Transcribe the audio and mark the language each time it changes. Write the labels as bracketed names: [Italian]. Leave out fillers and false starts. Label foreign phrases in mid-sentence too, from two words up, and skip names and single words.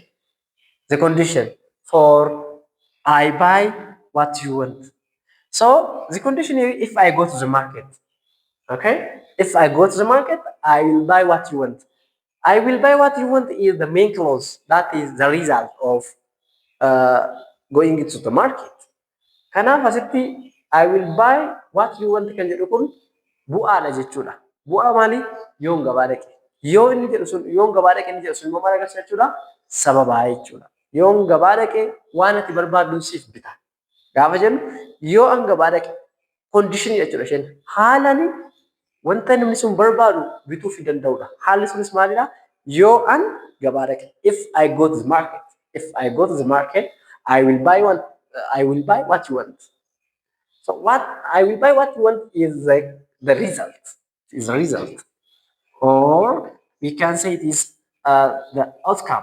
[English] The condition for I buy what you want. So the condition is if I go to the market. Okay? If I go to the market, I will buy what you want. I will buy what you want is the main clause. That is the result of going into the market. [Oromo] Kanaaf asitti [English] I will buy what you want [Oromo] kan jedhu kun bu'aadha jechuudha. Bu'aa maali? Yoon gabaa dhaqe. Yoo inni jedhu sun yoon gabaa dhaqe inni jedhu sun immoo maal agarsiisa jechuudha? Sababaa jechuudha. Yoon gabaa dhaqe waan ati barbaaddu siif bita. Gaafa jennu yoo an gabaa dhaqe kondiishinii jechuudha isheen haalani wanta namni sun barbaadu bituu fi danda'udha. Haalli sunis maalidha? Yoo an gabaa dhaqe. [English] If I go to the market, I will buy what you want. So what I will buy what you want is like the result. Is the result. Or we can say it is the outcome.